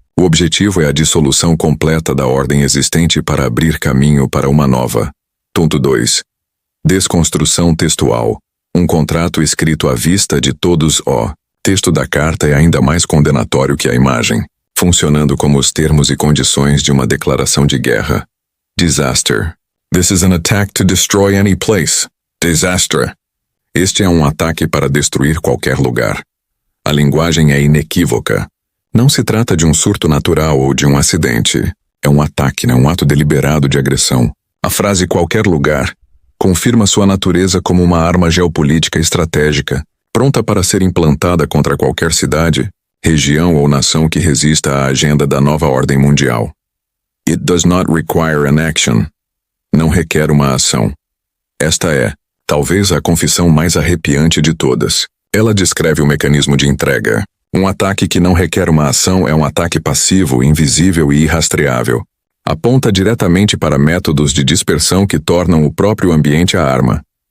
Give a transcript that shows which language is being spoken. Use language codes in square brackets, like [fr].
[pt] O objetivo é a dissolução completa da ordem existente para abrir caminho para uma nova. Ponto 2. Desconstrução textual. Um contrato escrito à vista de todos. O texto da carta é ainda mais condenatório que a imagem, funcionando como os termos e condições de uma declaração de guerra. [en] Disaster. This is an attack to destroy any place. Disaster. [pt] Este é um ataque para destruir qualquer lugar. A linguagem é inequívoca. Não se trata de um surto natural ou de um acidente. É um ataque, um ato deliberado de agressão. A frase qualquer lugar confirma sua natureza como uma arma geopolítica estratégica, pronta para ser implantada contra qualquer cidade, região ou nação que resista à agenda da nova ordem mundial. [en] It does not require an action. [pt] Não requer uma ação. Esta é, talvez, a confissão mais arrepiante de todas. Ela descreve o mecanismo de entrega. Um ataque que não requer uma ação é um ataque passivo, invisível e irrastreável. Aponta diretamente para métodos de dispersão que tornam o próprio ambiente a arma.